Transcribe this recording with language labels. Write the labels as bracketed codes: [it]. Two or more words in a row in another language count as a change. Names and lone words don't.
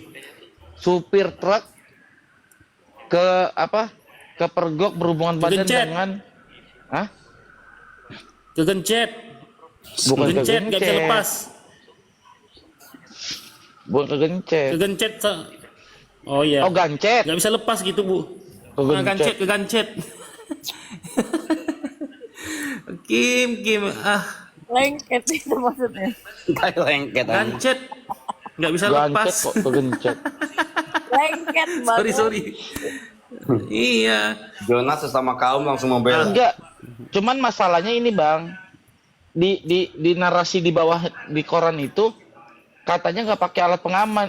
[id] supir truk ke pergok berhubungan badan Kegencet. dengan Kegencet. Bukan Kegencet, gak bisa kegencet. lepas. bukan kegencet. Kegencet. Oh iya. Oh, gancet. Gak bisa lepas gitu, Bu. Kegencet. Kegancet. Kim. Lengket itu maksudnya. Kayak lengket aja. Gancet. Gak bisa lepas. Gancet kok kegencet. Lengket banget. Sorry. Iya. Jonas sesama kaum langsung membela. Enggak. Cuman masalahnya ini bang, di narasi di bawah di koran itu katanya nggak pakai alat pengaman.